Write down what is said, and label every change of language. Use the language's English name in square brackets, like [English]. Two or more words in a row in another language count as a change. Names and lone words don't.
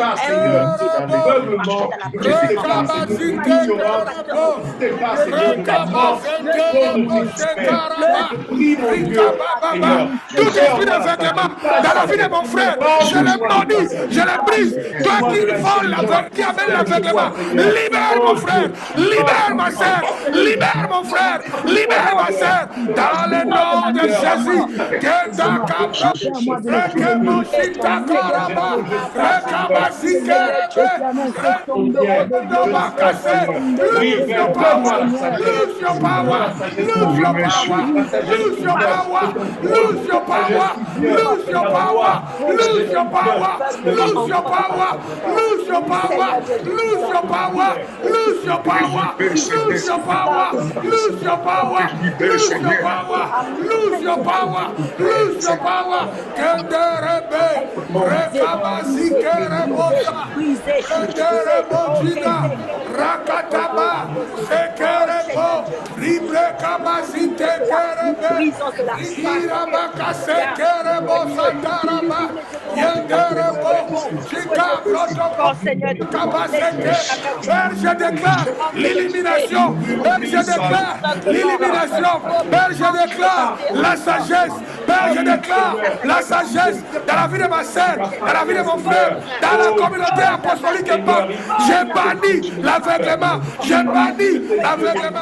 [French] Tout esprit d'aveuglement dans la vie de mon frère, je le maudis, je le brise. Toi qui vole, qui amène l'aveuglement, libère mon frère, libère ma soeur, libère mon frère, libère ma soeur, dans le nom de Jésus. [English] Lose your power, lose your power, lose your power, lose your power, lose your power, lose your power, lose your power, lose your power, lose your power, lose your power, lose your power, lose your power, lose your power, lose your power, lose your power, Kenderebe, Rekabasi Kerebosa, Kenderebojina, Rakataba, Sekerebo, Libre Kabasite Kerebe, Irabaka Sekerebo Sataraba, Yenderebo, Chika Protoko, Kabasete. [French] Père, je déclare l'élimination. Père, je déclare l'élimination. Père, je déclare la sagesse, Père, je déclare la sagesse dans la vie de ma sœur, dans la vie de mon frère, dans la communauté apostolique et pas. J'ai banni l'aveuglement. J'ai banni l'aveuglement.